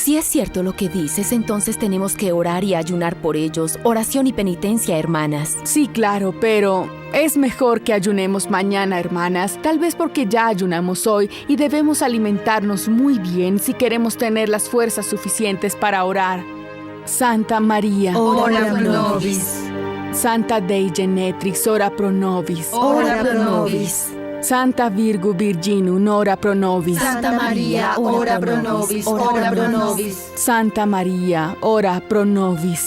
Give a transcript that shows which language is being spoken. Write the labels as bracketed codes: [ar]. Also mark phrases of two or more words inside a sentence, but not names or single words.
[es] Si es cierto lo que dices, entonces tenemos que orar y ayunar por ellos. Oración y penitencia, hermanas. Sí, claro, pero es mejor que ayunemos mañana, hermanas. Tal vez porque ya ayunamos hoy y debemos alimentarnos muy bien si queremos tener las fuerzas suficientes para orar. [la] Santa María, ora pro nobis. Santa Dei Genetrix, ora pro nobis. Ora pro nobis. Santa Virgo Virginum, ora pro nobis. Santa María, ora pro nobis. Ora pro nobis. Santa María, ora pro nobis.